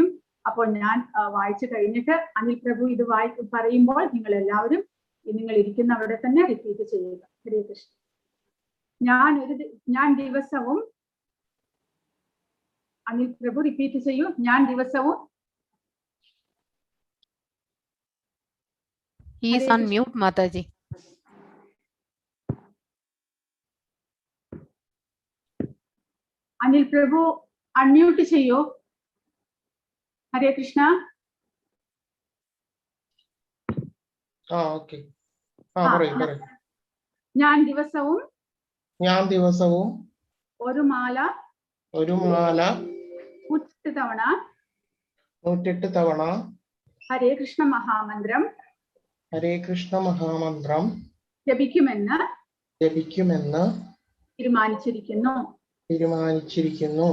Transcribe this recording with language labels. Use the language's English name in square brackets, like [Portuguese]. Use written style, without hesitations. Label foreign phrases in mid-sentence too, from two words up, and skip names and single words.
[Malayalam] അപ്പോൾ ഞാൻ വായിച്ചു കഴിഞ്ഞിട്ട് അനിൽ പ്രഭു ഇത് പറയുമ്പോൾ നിങ്ങൾ എല്ലാവരും നിങ്ങൾ ഇരിക്കുന്ന അവിടെ തന്നെ റിപ്പീറ്റ് ചെയ്യുക. ഹരേ കൃഷ്ണ. ഞാൻ ദിവസവും, അനിൽ പ്രഭു റിപ്പീറ്റ് ചെയ്യൂ. ഞാൻ ദിവസവും. [English] He is on mute, Mataji. [Malayalam] Anil Prabhu, അൺമ്യൂട്ട് ചെയ്യൂ. Hare Krishna. Okay. Parayyu. ഞാൻ ദിവസവും ഒരു മാല 108 തവണ ഹരേ കൃഷ്ണ മഹാമന്ത്രം ജപിക്കുമെന്ന് തീരുമാനിച്ചിരിക്കുന്നു.